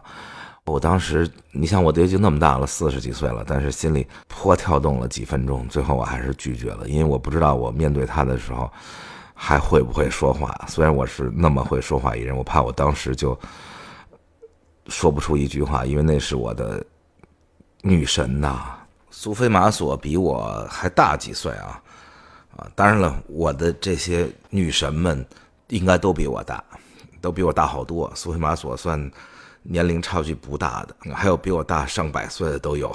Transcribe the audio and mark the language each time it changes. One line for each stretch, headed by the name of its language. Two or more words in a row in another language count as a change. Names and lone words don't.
Chinese: 我當時你想我都已經那麼大了，40幾歲了，但是心裡颇跳動了幾分鐘，最後我還是拒絕了，因為我不知道我面对他的時候還會不會說話，雖然我是那麼會說話一人，我怕我當時就說不出一句話，因為那是我的女神吶。蘇菲瑪索比我還大几岁啊，當然了，我的这些女神們應該都比我大好多。蘇菲瑪索算年齡差距不大的，還有比我大上百歲的都有。